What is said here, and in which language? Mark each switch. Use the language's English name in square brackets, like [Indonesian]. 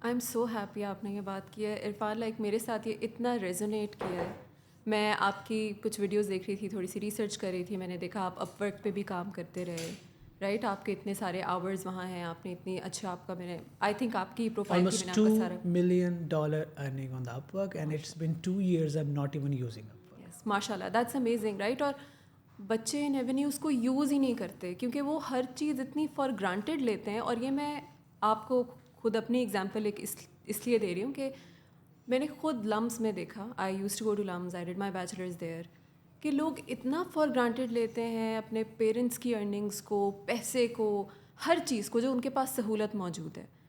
[English] I am so happy [Urdu] آپ نے یہ بات کی ہے عرفان. لائک میرے ساتھ یہ اتنا ریزونیٹ کیا ہے. میں آپ کی کچھ ویڈیوز دیکھ رہی تھی, تھوڑی سی ریسرچ کر رہی تھی, میں نے دیکھا آپ اپ ورک پہ بھی کام کرتے رہے, رائٹ. آپ کے اتنے سارے آورز وہاں ہیں, آپ نے اتنی اچھا, آپ کا میں نے آئی تھنک آپ کی پروفائل کی میں نے آپ کا سارا [English] $2 million earning on the Upwork, and it's been 2 years I'm not even using Upwork. Yes, ماشاء اللہ, that's amazing, right. [Urdu] اور بچے ان ایونیوز کو یوز ہی نہیں کرتے کیونکہ وہ ہر چیز اتنی فار گرانٹیڈ لیتے ہیں. اور یہ میں آپ کو خود اپنی ایگزامپل ایک اس لیے دے رہی ہوں کہ میں نے خود لمس میں دیکھا. [English] I used to go to LUMS, I did my bachelors there, [Urdu] کہ لوگ اتنا فار گرانٹیڈ لیتے ہیں اپنے پیرنٹس کی ارننگس کو, پیسے کو, ہر چیز کو جو ان کے پاس سہولت موجود ہے.